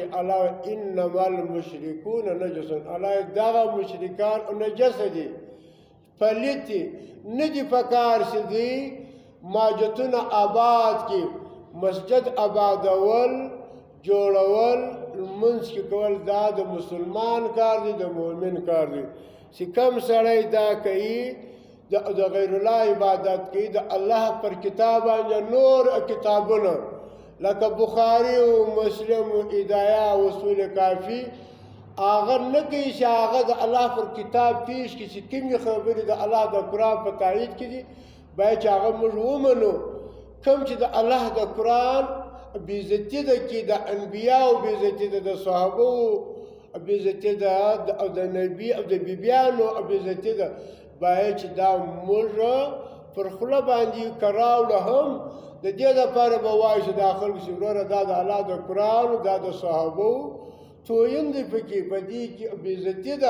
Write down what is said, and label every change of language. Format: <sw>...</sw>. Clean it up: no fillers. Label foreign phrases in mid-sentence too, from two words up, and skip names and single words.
<ps>الله</ps> <ar>انما المشرکون نجس،</ar> <ps>الله دغه مشرکان او نجس دي، پلیت دي، نه دي پکار چې دوی ماجتونه آباد کړي، مسجد آبادول، جوړول، لمونځ کې کول، دا د مسلمان کار دی، د مؤمن کار دی. چې کوم سړی دا کوي، د غیر الله عبادت کوي، د الله پر کتاب باندې نور کتابونه لکه بخاری و مسلم و هدایه و اصول کافی، هغه نه کوي چې هغه د الله پر کتاب پیش کړي چې کومې خبرې د الله د قرآن په تایید کې دي، باید چې هغه موږ ومنو. کوم چې د الله د قرآن بېعزتي ده کې، د انبیاو بېعزتي ده، د صحابو بېعزتي ده، او د نبي او د بیبیانو بېعزتي ده، باید چې دا موږ پر خوله باندې کراوله هم د دې دپاره به وایو چې دا خلکو چې وروره دا د الله د قرآن، دا د صحابو توین دی پکې، په دې کې بېعزتي ده.</ps>